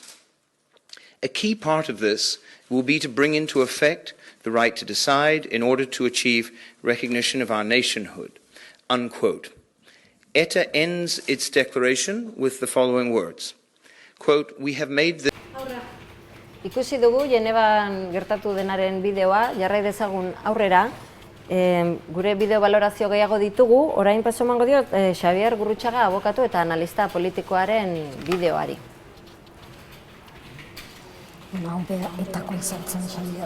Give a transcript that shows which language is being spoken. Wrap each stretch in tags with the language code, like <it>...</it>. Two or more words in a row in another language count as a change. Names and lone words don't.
<en>A key part of this will be to bring into effect the right to decide in order to achieve recognition of our nationhood, unquote. ETA ends its declaration with the following words, quote, we have made the...</en> <eu>Ikusi dugu Genevan gertatu denaren bideoa, jarrai dezagun aurrera. Gure bideo balorazio gehiago ditugu, orain paso emango diot Xabier Gurrutxaga abokatu eta analista politikoaren bideoari. Hau etako izan zen, Xabier.</eu>